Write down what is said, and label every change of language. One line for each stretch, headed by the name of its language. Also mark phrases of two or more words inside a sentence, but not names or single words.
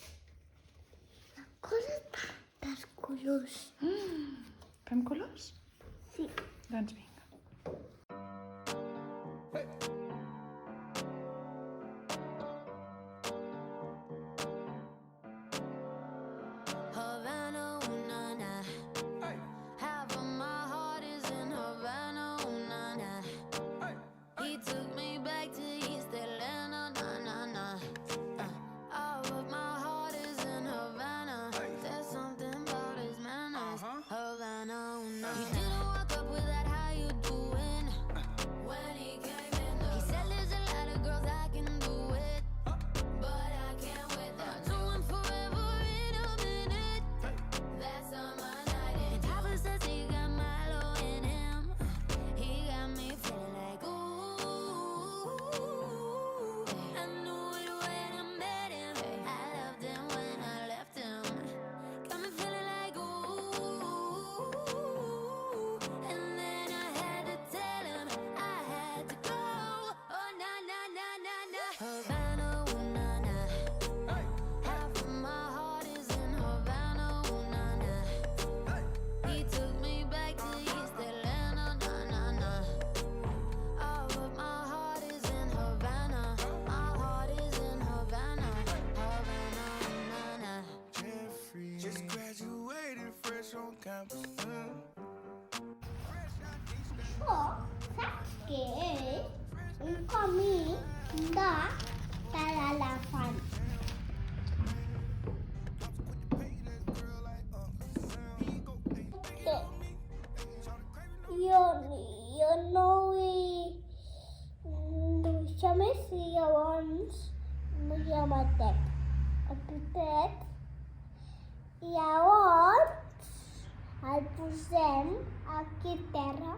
Catalan: Coses tantes colors. Fem colors? Sí. Doncs vinga.
English: Havana, ooh, na, na. Half of my heart is in Havana, ooh, na, na. He took me back to East Atlanta, na, na, na. All of my heart is in Havana. There's something about his manners. Havana, ooh, na, na. He didn't walk up with that, how you doing? When he came in, he said there's a lot of girls I can do it, but I can't with them. Do him forever in a minute. That's on my night. And Papa says he got Milo in him. He got me feeling like ooh. I knew it when I met him. I loved him when I left him. Got me feeling like ooh. And then I had to tell him I had to go. Oh na na na na na. Havana, ooh na na. Half of my heart is in Havana, ooh na na. He took me back to East Atlanta, na na na. All of my heart is in Havana. My heart is in Havana, Havana, na na. Jeffrey just graduated fresh on campus.
Catalan: Això, saps què és? Un camí de l'elefant. Jo no vull dibuixar més i llavors vull amatet el pitet i llavors el posem aquí a terra.